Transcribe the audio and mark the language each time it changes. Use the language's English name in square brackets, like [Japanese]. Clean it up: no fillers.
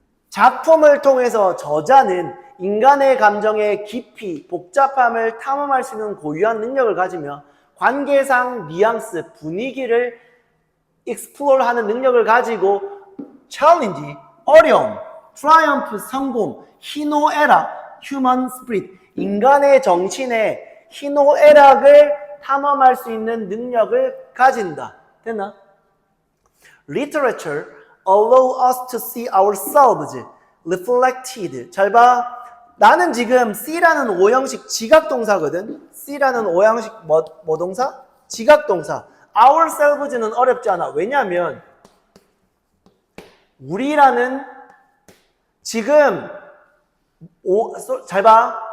[Korean] 작품을 통해서 저자는 인간의 감정의 깊이, 복잡함을 탐험할 수 있는 고유한 능력을 가지며 관계상 뉘앙스, 분위기를 explore 하는 능력을 가지고 challenge, 어려움, triumph, 성공, 희노애락, human spirit, 인간의 정신의 희노애락을 탐험할 수 있는 능력을 가진다. 됐나? [English] Literature allow us to see ourselves reflected. [Korean] 잘 봐. 나는 지금 C라는 오형식 지각동사거든. C라는 오형식 뭐 동사? 지각동사. ourselves는 어렵지 않아. 왜냐하면 우리라는 지금 잘 봐.